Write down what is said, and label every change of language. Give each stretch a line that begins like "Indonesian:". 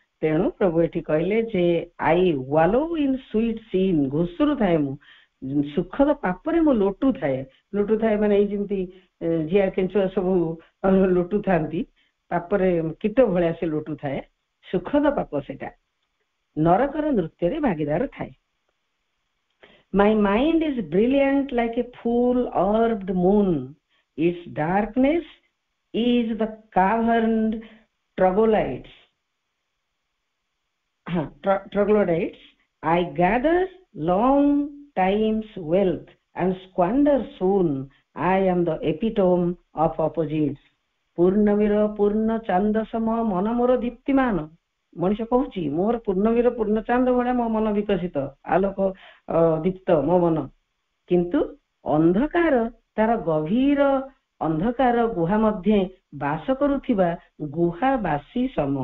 Odia: ତେଣୁ ପ୍ରଭୁ ଏଠି କହିଲେ ଯେ
English: I wallow in sweet sin,
Odia: ଘୁଷୁରୁ ଥାଏ ମୁଁ, ସୁଖଦ ପାପରେ ମୁଁ ଲୁଟୁଥାଏ। ଲୁଟୁଥାଏ ମାନେ ଏଇ ଯେମିତି ଜିଆ କେଞ୍ଚୁଆ ସବୁ ଲୁଟୁଥାନ୍ତି, ପାପରେ କୀଟ ଭଳିଆ ସେ ଲୁଟୁଥାଏ, ସୁଖଦ ପାପ ସେଟା, ନରକର ନୃତ୍ୟରେ ଭାଗିଦାର ଥାଏ।
English: My mind is brilliant like a full-orbed moon. Its darkness is the caverned troglodytes. Troglodytes. I gather long time's wealth and squander soon. I am the epitome of opposites.
Odia: ପୂର୍ଣ୍ଣମୀର ପୂର୍ଣ୍ଣ ଚାନ୍ଦ ସମ ମନ ମୋର ଦୀପ୍ତିମାନ। ମଣିଷ କହୁଛି ମୋର ପୂର୍ଣ୍ଣମୀର ପୂର୍ଣ୍ଣ ଚାନ୍ଦ ଭଳିଆ ମୋ ମନ ବିକଶିତ, ଆଲୋକ ଦୀପ୍ତ ମୋ ମନ, କିନ୍ତୁ ଅନ୍ଧକାର, ତାର ଗଭୀର ଅନ୍ଧକାର ଗୁହା ମଧ୍ୟରେ ବାସ କରୁଥିବା ଗୁହାବାସୀ ସମ।